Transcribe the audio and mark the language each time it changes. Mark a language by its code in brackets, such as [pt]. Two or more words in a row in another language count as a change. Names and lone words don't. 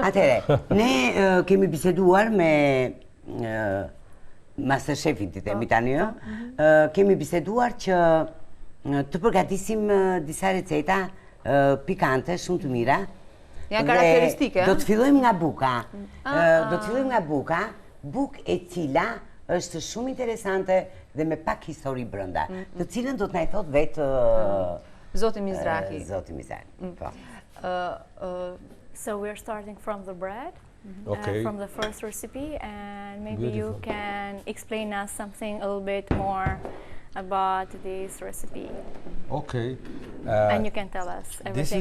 [sq] Atere, ne kemi biseduar me Master Chefin të temi tani, kemi biseduar që të përgatisim disa receta pikante, shumë të mira, janë karakteristike. Do të fillojmë nga buka. Bukë e cila është shumë interesante dhe me pak histori brenda, të cilën do të na I thot vetë Zoti Mizrahi. [en] So we're starting from the bread, from the first recipe, and maybe you can explain us something a little bit more about this recipe. Okay. And you can tell us everything.